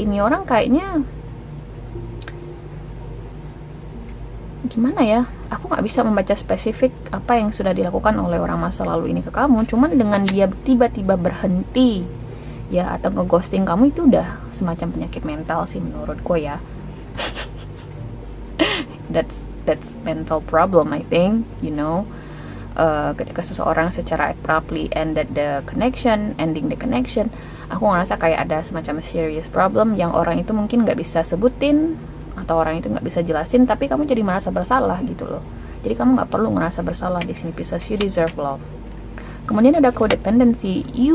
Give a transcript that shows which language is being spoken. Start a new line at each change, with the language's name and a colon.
Indonesian: Ini orang kayaknya gimana ya, aku gak bisa membaca spesifik apa yang sudah dilakukan oleh orang masa lalu ini ke kamu. Cuman dengan dia tiba-tiba berhenti ya, atau nge-ghosting kamu, itu udah semacam penyakit mental sih menurutku ya.
English: that's mental problem, I think, you know.
Indonesian: Ketika seseorang secara
English: abruptly ending the connection,
Indonesian: aku ngerasa kayak ada semacam
English: serious problem
Indonesian: yang orang itu mungkin gak bisa sebutin, atau orang itu nggak bisa jelasin, tapi kamu jadi merasa bersalah gitu loh. Jadi kamu nggak perlu merasa bersalah di sini, Pisces.
English: You deserve love.
Indonesian: Kemudian ada codependency.